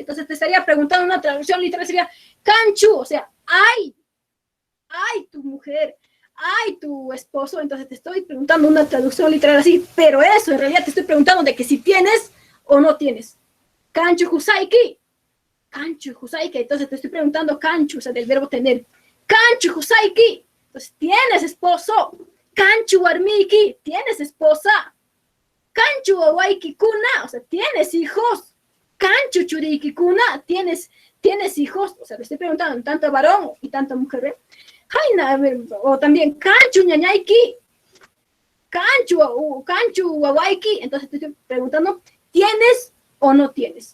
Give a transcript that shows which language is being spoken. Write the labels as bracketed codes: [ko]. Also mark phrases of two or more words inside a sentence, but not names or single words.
[es] Entonces te estaría preguntando, una traducción literal sería, Kanchu, o sea, ay, tu mujer, ay, tu esposo. Entonces te estoy preguntando una traducción literal así, pero eso, en realidad te estoy preguntando de que si tienes o no tienes. [qu] Kanchu, Husaiki. Kanchu, Husaiki. [es] Entonces te estoy preguntando kanchu, o sea, del verbo tener. [qu] Kanchu, Husaiki. [es] Entonces, ¿tienes esposo? [qu] Kanchu, Warmiki. [es] ¿Tienes esposa? [qu] Kanchu, Wawaiki Kuna. [es] O sea, ¿tienes hijos? [qu] Kanchu, Churiki Kuna. [es] ¿Tienes hijos? O sea, te estoy preguntando tanto varón y tanto mujer. ¿Ve? O también [qu] Kanchu, Ñañaiki. Kanchu, Wawaiki. [es] Entonces te estoy preguntando, ¿tienes o no tienes?